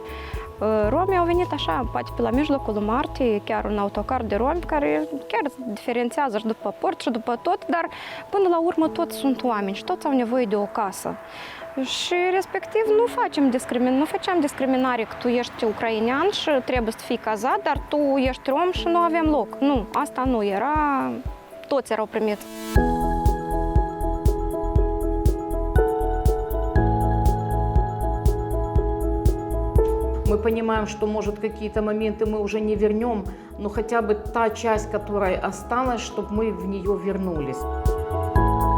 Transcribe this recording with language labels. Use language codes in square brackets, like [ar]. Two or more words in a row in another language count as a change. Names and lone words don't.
[ro] Romii au venit așa, poate pe la mijlocul martie, chiar un autocar de romi care chiar diferențiază și după port și după tot, dar până la urmă toți sunt oameni și toți au nevoie de o casă. Și respectiv nu făceam discriminare că tu ești ucrainean și trebuie să fii cazat, dar tu ești rom și nu avem loc. Nu, asta nu era, toți erau primiți. [ru] Мы понимаем, что, может, какие-то моменты мы уже не вернем, но хотя бы та часть, которая осталась, чтобы мы в нее вернулись.